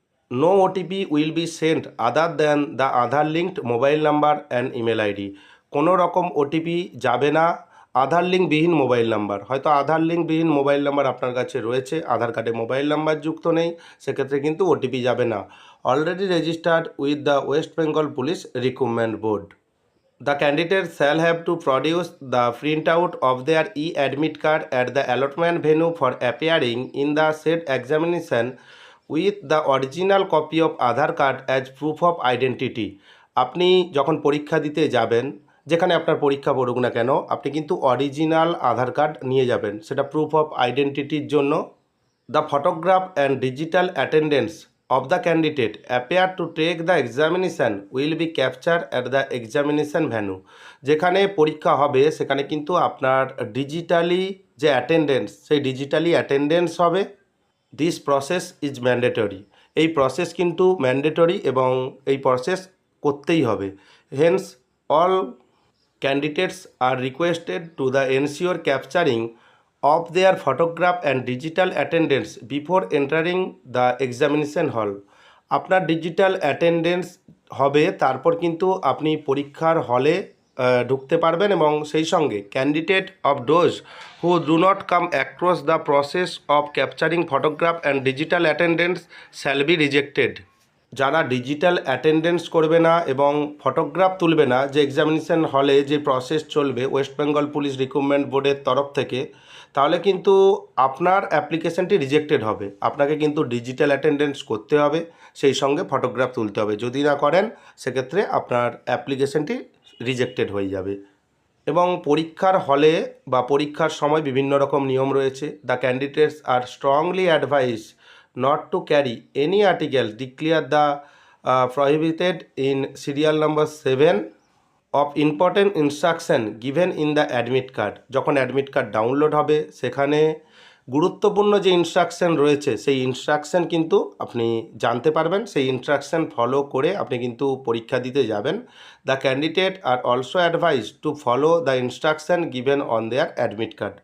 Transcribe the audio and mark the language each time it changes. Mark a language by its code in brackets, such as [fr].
[en] No OTP will be sent other than the Aadhaar linked mobile number and email ID. [bn] কোনো রকম OTP যাবে না আধার লিঙ্কবিহীন mobile number. হয়তো আধার লিঙ্কবিহীন mobile number আপনার কাছে রয়েছে, আধার কার্ডে মোবাইল নাম্বার যুক্ত নেই, সেক্ষেত্রে কিন্তু ওটিপি যাবে না। [en] Already registered with the West Bengal police recruitment board. The candidate shall have to produce the printout of their e-admit card at the allotment venue for appearing in the said examination with the original copy of Aadhaar card as proof of identity. [bn] আপনি যখন পরীক্ষা দিতে যাবেন, যেখানে আপনার পরীক্ষা পড়ুক না কেন, আপনি কিন্তু অরিজিনাল আধার কার্ড নিয়ে যাবেন, সেটা প্রুফ অফ আইডেন্টিটির জন্য। [en] The photograph and digital attendance of the candidate appear to take the examination will be captured at the examination venue. [bn] যেখানে পরীক্ষা হবে সেখানে কিন্তু আপনার ডিজিটালি যে অ্যাটেন্ডেন্স, সেই ডিজিটালি অ্যাটেন্ডেন্স হবে। [en] This process is mandatory. [bn] এই প্রসেস কিন্তু ম্যান্ডেটরি এবং এই প্রসেস করতেই হবে। [en] Hence all candidates are requested to the ensure capturing of their photograph and digital attendance before entering the examination hall. [bn] আপনার ডিজিটাল অ্যাটেন্ডেন্স হবে, তারপর কিন্তু আপনি পরীক্ষার হলে ঢুকতে পারবেন, এবং সেই সঙ্গে [en] Candidate of those who do not come across the process of capturing photograph and digital attendance shall be rejected. [bn] যারা ডিজিটাল অ্যাটেন্ডেন্স করবে না এবং ফটোগ্রাফ তুলবে না, যে এক্সামিনেশন হলে যে প্রসেস চলবে ওয়েস্ট বেঙ্গল পুলিশ রিক্রুটমেন্ট বোর্ডের তরফ থেকে, তাহলে কিন্তু আপনার অ্যাপ্লিকেশনটি রিজেক্টেড হবে। আপনাকে কিন্তু ডিজিটাল অ্যাটেন্ডেন্স করতে হবে, সেই সঙ্গে ফটোগ্রাফ তুলতে হবে। যদি না করেন সেক্ষেত্রে আপনার অ্যাপ্লিকেশনটি রিজেক্টেড হয়ে যাবে। এবং পরীক্ষার হলে বা পরীক্ষার সময় বিভিন্ন রকম নিয়ম রয়েছে। [en] The candidates are strongly advise not to carry any article declare the prohibited in serial number 7 of important instruction given in the admit card. [bn] যখন অ্যাডমিট কার্ড ডাউনলোড হবে সেখানে গুরুত্বপূর্ণ যে ইনস্ট্রাকশন রয়েছে সেই ইনস্ট্রাকশন কিন্তু আপনি জানতে পারবেন, সেই ইনস্ট্রাকশন ফলো করে আপনি কিন্তু পরীক্ষা দিতে যাবেন। [en] The candidate are also advise to follow the instruction given on their admit card.